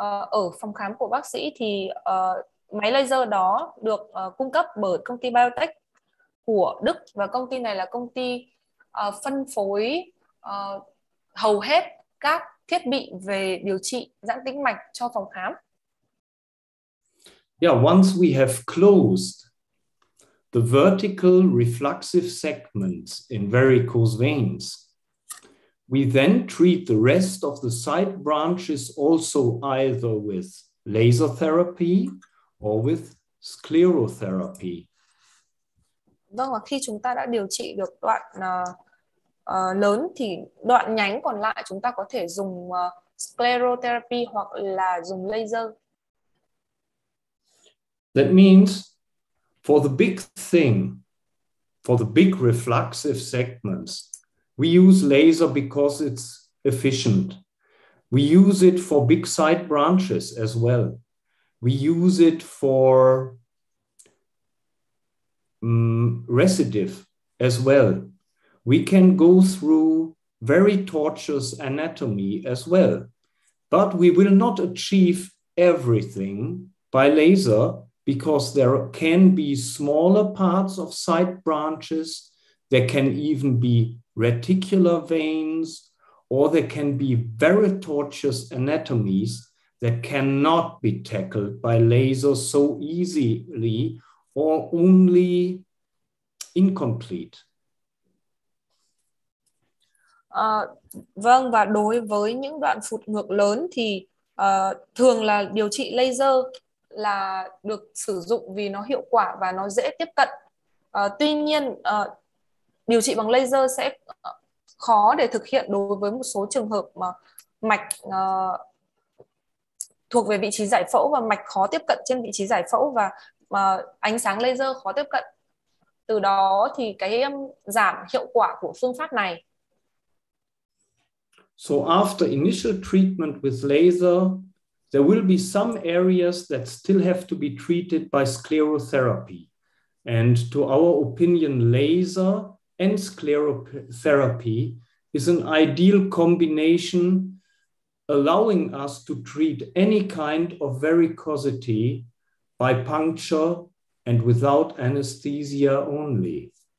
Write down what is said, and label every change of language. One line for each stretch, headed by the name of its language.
Vietnamese: Ở phòng khám của bác sĩ thì máy laser đó được cung cấp bởi công ty BioLitech của Đức, và công ty này là công ty phân phối hầu hết các thiết bị về điều trị giãn tĩnh mạch cho phòng khám.
English: Yeah, once we have closed the vertical refluxive segments in varicose veins, we then treat the rest of the side branches also either with laser therapy or with sclerotherapy.
Vietnamese: Vâng, và khi chúng ta đã điều trị được đoạn lớn thì đoạn nhánh còn lại chúng ta có thể dùng sclerotherapy hoặc là dùng laser.
English: That means for the big thing, for the big refluxive segments, we use laser because it's efficient. We use it for big side branches as well. We use it for recidive as well. We can go through very tortuous anatomy as well, but we will not achieve everything by laser because there can be smaller parts of side branches. There can even be reticular veins, or there can be very tortuous anatomies that cannot be tackled by laser so easily or only incomplete.
Vietnamese: Vâng, và đối với những đoạn phụt ngược lớn thì thường là điều trị laser là được sử dụng vì nó hiệu quả và nó dễ tiếp cận. Tuy nhiên điều trị bằng laser sẽ khó để thực hiện đối với một số trường hợp mà mạch thuộc về vị trí giải phẫu và mạch khó tiếp cận trên vị trí giải phẫu và ánh sáng laser khó tiếp cận. Từ đó thì cái giảm hiệu quả của phương pháp này.
English: So after initial treatment with laser, there will be some areas that still have to be treated by sclerotherapy. And to our opinion, laser and sclerotherapy is an ideal combination, allowing us to treat any kind of varicosity by puncture and without anesthesia only.